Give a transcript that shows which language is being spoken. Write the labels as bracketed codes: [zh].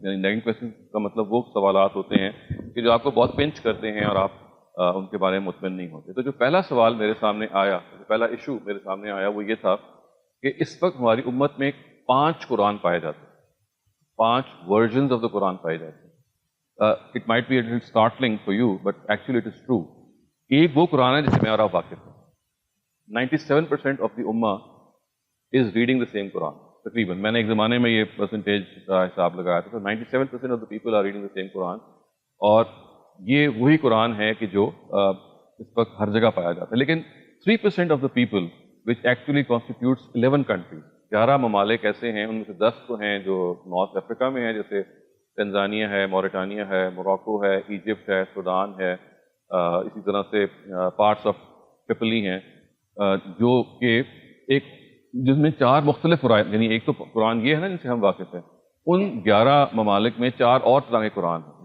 [ur] یعنی nagging question کا مطلب وہ سوالات ہوتے ہیں کہ جو آپ کو بہت پنچ کرتے ہیں اور آپ ان کے بارے میں مطمئن نہیں ہوتے. تو جو پہلا سوال میرے سامنے آیا, پہلا ایشو میرے سامنے آیا وہ یہ تھا کہ اس وقت ہماری امت میں 5 قرآن پائے جاتے ہیں, 5 ورژنز آف دا قرآن پائے جاتے ہیں. [en] It might be a startling for you but actually it is true. [ur] ایک وہ قرآن ہے جس سے میں اور آپ واقف ہیں. [en] 97% of the امہ is reading the same قرآن. [ur] تقریباً میں نے ایک زمانے میں یہ پرسنٹیج کا حساب لگایا تھا. [en] 97% of the people are reading the same قرآن, [ur] اور یہ وہی قرآن ہے کہ جو اس وقت ہر جگہ پایا جاتا ہے. لیکن [en] 3% of the people which actually constitutes 11 countries, [ur] 11 ممالک ایسے ہیں, ان میں سے 10 تو ہیں جو نارتھ افریقہ میں ہیں, جیسے تنزانیہ ہے, موریٹانیہ ہے, موراکو ہے, ایجپٹ ہے, سوڈان ہے, اسی طرح سے پارٹس آف ٹرپلی ہیں, جو کہ ایک جس میں 4 مختلف قرآن, یعنی ایک تو قرآن یہ ہے نا جن سے ہم واقف ہیں, ان 11 ممالک میں 4 اور طرح کے قرآن ہیں.